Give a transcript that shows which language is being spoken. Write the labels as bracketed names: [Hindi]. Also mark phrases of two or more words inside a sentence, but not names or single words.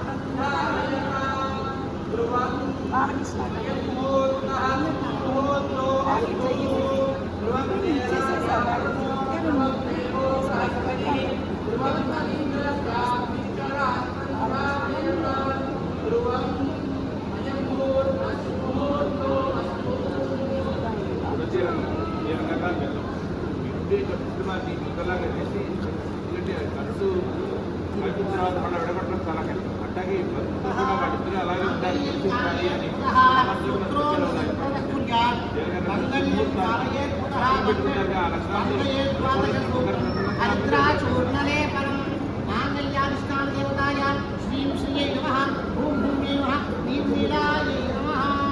[Sanskrit] ध्रुवं अयं मुहूर्तः मुहूर्तो अस्तु ध्रुवं ते राजा वरुणो ध्रुवं देवो बृहस्पतिः ध्रुवं त इन्द्रश्चाग्निश्चरः ध्रुवं अयं मुहूर्तः मुहूर्तो अस्तु [Telugu] విడగొట్టడం చాలా కష్టం అట్లాగే వాళ్ళిద్దరూ అలాగే ఉండాలి అని [Sanskrit] హరిద్రాచూర్ణలే పరం మాంగళ్యానుష్ఠాన దేవతాయ శ్రీం శ్రీయై నమః ఓం భూమ్యై నమః నీలాయై నమః